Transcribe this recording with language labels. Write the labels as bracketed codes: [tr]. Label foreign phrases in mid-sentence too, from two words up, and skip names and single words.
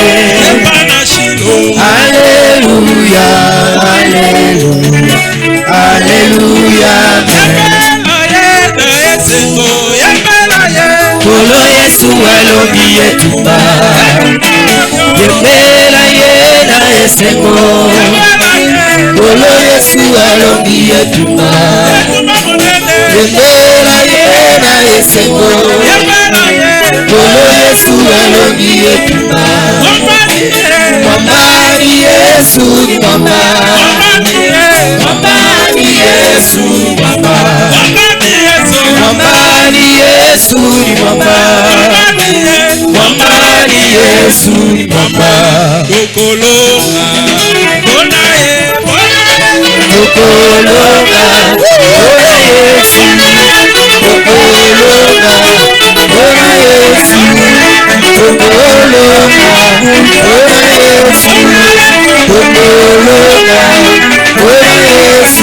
[ln] Alléluia, Alléluia, Alléluia, Kolo Yesu alobi etumba, yembela ye na esengo. Kolo Yesu alobi etumba, yembela ye na esengo. Kolo Yesu alobi etumba, [sw] Mwambani Yesu ni mwamba, Mwambani Yesu ni mwamba, Mwambani Yesu ni mwamba, Mwambani Yesu ni mwamba. [ln] Kokolonga, bonaye, Kokolonga, bona Yesu, Kokolonga, bona Yesu, Kokolonga, bona Yesu, Kokolonga, bona Yesu,